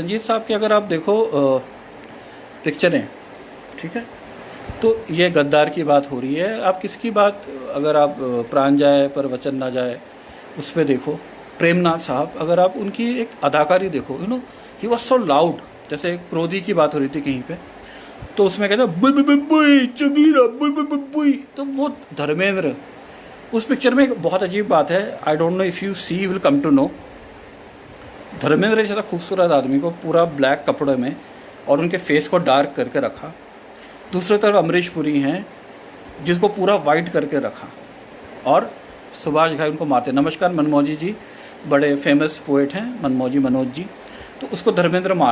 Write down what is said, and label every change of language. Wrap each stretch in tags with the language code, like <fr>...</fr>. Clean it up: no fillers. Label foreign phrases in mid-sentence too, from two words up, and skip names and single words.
<hi>रंजीत साहब की अगर आप देखो पिक्चरें, ठीक है, तो ये गद्दार की बात हो रही है। आप किसकी बात, अगर आप प्राण जाए पर वचन ना जाए उस पर देखो, प्रेमनाथ साहब, अगर आप उनकी एक अदाकारी देखो,</hi> <en>he was so loud.</en> <hi>जैसे क्रोधी की बात हो रही थी कहीं पे, तो उसमें कहते हैं बुई बुई बुई चगीरा बुई बुई बुई बुई, तो वो धर्मेंद्र उस पिक्चर में एक बहुत अजीब बात है,</hi> <en>I don't know if you see will come to know.</en> <hi>धर्मेंद्र जैसा खूबसूरत आदमी को पूरा ब्लैक कपड़े में और उनके फेस को डार्क करके रखा। दूसरी तरफ अमरीश पुरी हैं जिसको पूरा वाइट करके रखा, और सुभाष घाई उनको मारते। नमस्कार मनमोजी जी, बड़े</hi> <en>famous poet</en> <hi>हैं मनमोजी मनोज जी, तो उसको धर्मेंद्र मारते।</hi>